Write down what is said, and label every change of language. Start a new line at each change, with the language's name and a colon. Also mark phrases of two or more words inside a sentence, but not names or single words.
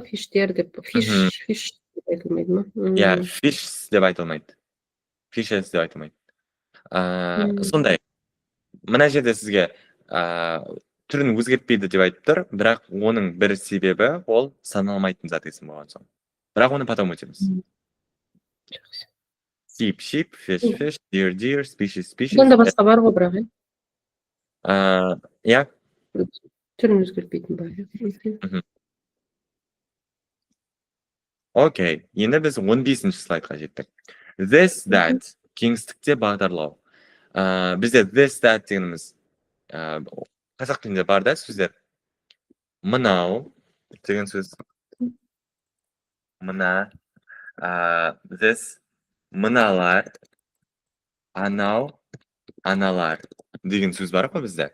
Kazakh: Фиштер деп, fish деп айтылмайды ма? иә, fish деп айтылмайды. Fishes деп айтылмайды. Сондай, мына жерде сізге түрін өзгертпейді деп айтып тұр, бірақ оның бір себебі ол саналмайтын зат есім болған соң. Бірақ оны потом өтеміз.
English: Sheep, sheep, fish, fish, deer, deer, species, species.
Kazakh: Бұнда басқа бар ғой, бірақ, иә? Түрін өзгертпейтін бар. Окей, енді біз 15-ші слайдқа жеттік.
English: This, that,
Kazakh: кеңістікте бағдарлау. Бізде
English: this, that
Kazakh: дегеніміз қазақ тілінде бар да сөздер. Мынау деген сөз. Мына, this, мыналар, анау, аналар деген сөз бар ғой бізде.